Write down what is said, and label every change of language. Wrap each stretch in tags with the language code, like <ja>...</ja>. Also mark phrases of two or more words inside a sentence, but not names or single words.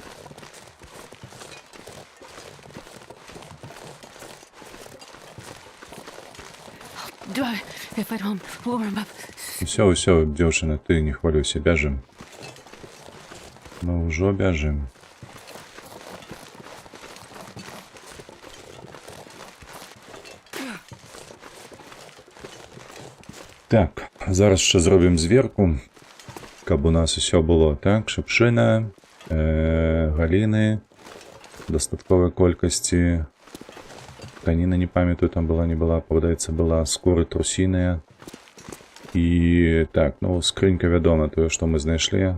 <be>Усё, дзяўчына, ты не хвалюйся, бяжым. Мы ўжо бяжым. Так, зараз</be> <uk>ще зробимо</uk> <be>зверку, каб у нас усё было так, шыпшына, галіны, дастатковай колькасці, тканіна, не памятаю, там была, не была, падаецца, была, скуры трусіныя. І так, ну, скрынька, вядома, тое, што мы знайшлі.</be>